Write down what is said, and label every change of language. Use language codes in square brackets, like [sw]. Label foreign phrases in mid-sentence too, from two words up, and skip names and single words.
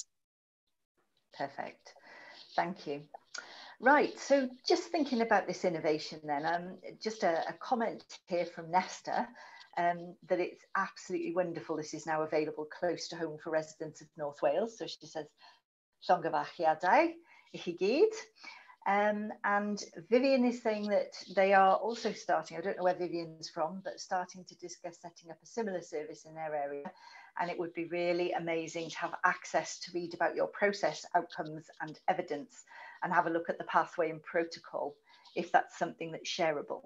[en] Perfect. Thank you. Right, so just thinking about this innovation then, just a comment here from Nesta, that it's absolutely wonderful this is now available close to home for residents of North Wales. So she says, [cy] llongyfarchiadau I chi gyd. [en] And Vivian is saying that they are also starting, I don't know where Vivian's from, but starting to discuss setting up a similar service in their area. And it would be really amazing to have access to read about your process, outcomes and evidence, and have a look at the pathway and protocol, if that's something that's shareable.